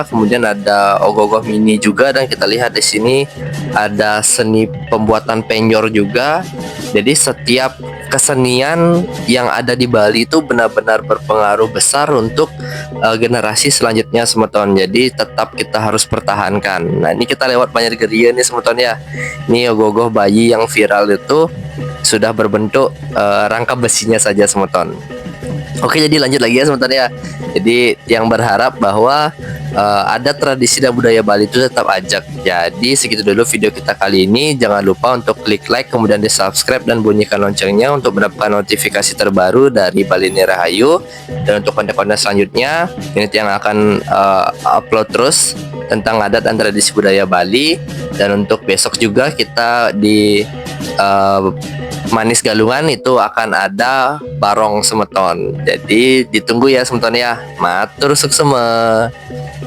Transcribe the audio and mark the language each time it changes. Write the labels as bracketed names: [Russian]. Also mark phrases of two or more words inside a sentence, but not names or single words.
[Indonesian] Kemudian ada ogoh-ogoh mini juga, dan kita lihat di sini ada seni pembuatan penyor juga. Jadi setiap kesenian yang ada di Bali itu benar-benar berpengaruh besar untuk generasi selanjutnya semeton. Jadi tetap kita harus pertahankan. Nah, ini kita lewat banyak geria nih semeton ya. Ini ogoh-ogoh bayi yang viral itu sudah berbentuk rangka besinya saja semeton. Oke, jadi lanjut lagi ya sebentar ya. Jadi yang berharap bahwa ada tradisi dan budaya Bali itu tetap ajak. Jadi segitu dulu video kita kali ini. Jangan lupa untuk klik like, kemudian di subscribe dan bunyikan loncengnya untuk mendapatkan notifikasi terbaru dari Bali Ini Rahayu. Dan untuk konten-konten selanjutnya, ini yang akan upload terus tentang adat dan tradisi budaya Bali. Dan untuk besok juga kita di Manis Galungan itu akan ada Barong Semeton. Jadi ditunggu ya Semeton ya. [Balinese] Matur suksema.